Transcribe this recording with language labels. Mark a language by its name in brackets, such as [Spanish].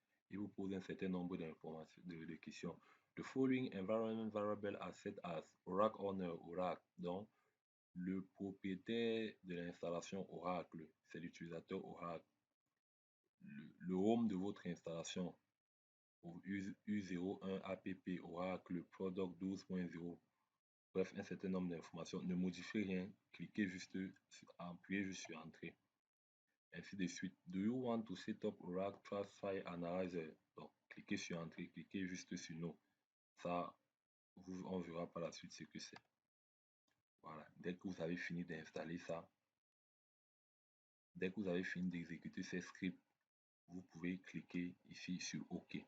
[French] Il vous pose un certain nombre d'informations, de questions. [English] The following environment variable are set as Oracle owner Oracle. [French] Donc, le propriétaire de l'installation Oracle, c'est l'utilisateur Oracle. Le home de votre installation, U01 app Oracle Product 12.0. Bref, un certain nombre d'informations. Ne modifiez rien, cliquez juste, appuyez juste sur Entrée. Ainsi de suite. [English] Do you want to set up Oracle Trust File Analyzer? [French] Donc, cliquez sur Entrée, cliquez juste sur No. Ça, on verra par la suite ce que c'est. Voilà. Dès que vous avez fini d'installer ça, dès que vous avez fini d'exécuter ces scripts, vous pouvez cliquer ici sur OK.